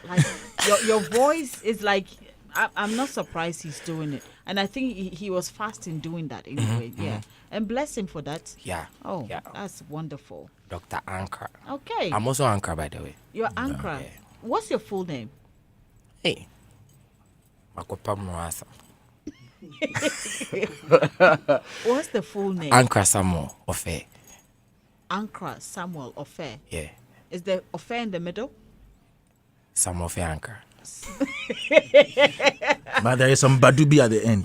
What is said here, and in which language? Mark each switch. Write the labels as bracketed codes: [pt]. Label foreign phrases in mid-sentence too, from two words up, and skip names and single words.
[en] Like your voice is like. I'm not surprised he's doing it, and I think he was fast in doing that anyway. Yeah, and bless him for that. Yeah. Oh, yeah. that's wonderful. Dr. Ankara. Okay, I'm also Ankara, by the way. you're Ankara. yeah. What's your full name? Hey. Makopa Mwasa. What's the full name? Ankara Samuel Ofe. Ankara Samuel Ofe. Yeah. Is the Ofe in the middle? Samuel Ofe Ankara. But there is some Badubi at the end.